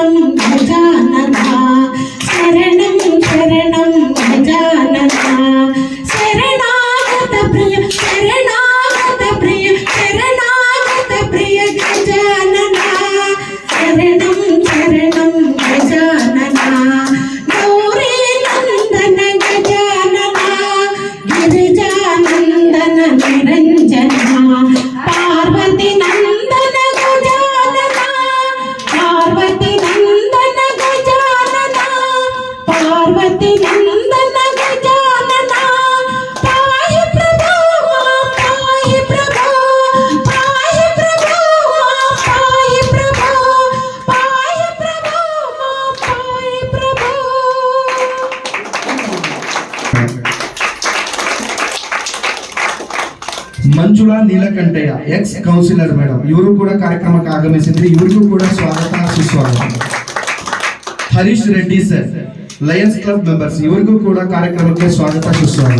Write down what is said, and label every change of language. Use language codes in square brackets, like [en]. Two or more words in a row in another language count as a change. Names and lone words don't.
[sa] ಗಜಾನನ ಶರಣಂ ಶರಣಂ ಗಜಾನನ ಶರಣಾಗತ ಪ್ರಿಯ ಶರಣಾಗತ ಪ್ರಿಯ ಶರಣಾಗತ ಪ್ರಿಯ ಗಜಾನನ ಶರಣಂ ಶರಣಂ ಗಜಾನನ ಗೌರಿ ನಂದನ ಗಜಾನನ ಗಿರಿಜಾನಂದನ ನಿರಂಜನ ಪಾರ್ವತಿ ನಂದನ ಗಜಾನನ ಪಾರ್ವತಿ ನಂದನ ಗಜಾನನ ಪಾರ್ವತಿ ನಂದನ ಗಜಾನನ ಪಾಹಿ ಪ್ರಭೋ ಪಾಹಿ ಪ್ರಭೋ ಪಾಹಿ ಪ್ರಭೋ ಪಾಹಿ ಪ್ರಭೋ ಪಾಹಿ ಪ್ರಭೋ ಪಾಹಿ ಪ್ರಭೋ. [kn] ಮಂಜುಳಾ ನೀಲಕಂಠಯ್ಯ [en] ex councillor madam, [kn] ಇವರು ಕೂಡ ಕಾರ್ಯಕ್ರಮಕ್ಕೆ ಆಗಮಿಸಿದ್ರೆ ಇವರಿಗೂ ಕೂಡ ಸ್ವಾಗತ ಸುಸ್ವಾಗತ. ಹರೀಶ್ ರೆಡ್ಡಿ ಸರ್, ಲಯನ್ಸ್ ಕ್ಲಬ್ ಮೆಂಬರ್ಸ್, ಇವರಿಗೂ ಕೂಡ ಕಾರ್ಯಕ್ರಮಕ್ಕೆ ಸ್ವಾಗತ ಸುಸ್ವಾಗತ.